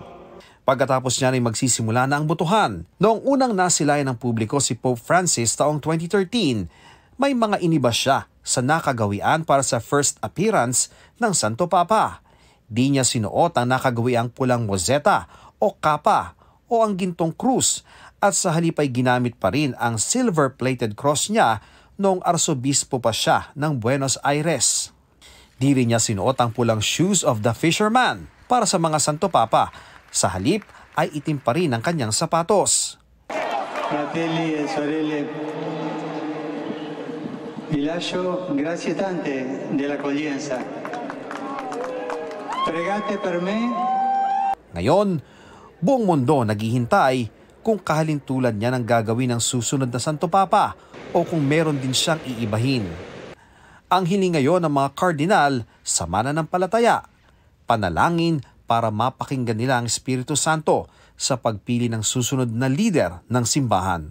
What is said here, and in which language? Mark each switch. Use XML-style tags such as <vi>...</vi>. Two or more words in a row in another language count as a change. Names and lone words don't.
<tl>Pagkatapos niya rin magsisimula na ang botohan. Noong unang nasilayan ng publiko si Pope Francis taong 2013, may mga iniba siya sa nakagawian para sa first appearance ng Santo Papa. Di niya sinuot ang nakagawiang pulang mozeta o kapa o ang gintong krus, at sa halip ay ginamit pa rin ang</tl> <en>silver-plated cross</en> <tl>niya noong arsobispo pa siya ng Buenos Aires. Di rin niya sinuot ang pulang</tl> <en>shoes of the fisherman</en> <tl>para sa mga Santo Papa. Sa halip ay itim pa rin ang kanyang sapatos.</tl> <it>Fratelli e sorelle, vi lascio grazie tante dell'accoglienza. Pregate per me.</it> <tl>Ngayon, buong mundo naghihintay kung kahalintulad niya ng gagawin ng susunod na Santo Papa o kung meron din siyang iibahin. Ang hiling ngayon ng mga kardinal sa mananampalataya, panalangin para mapakinggan nila ang Espiritu Santo sa pagpili ng susunod na lider ng simbahan.</tl>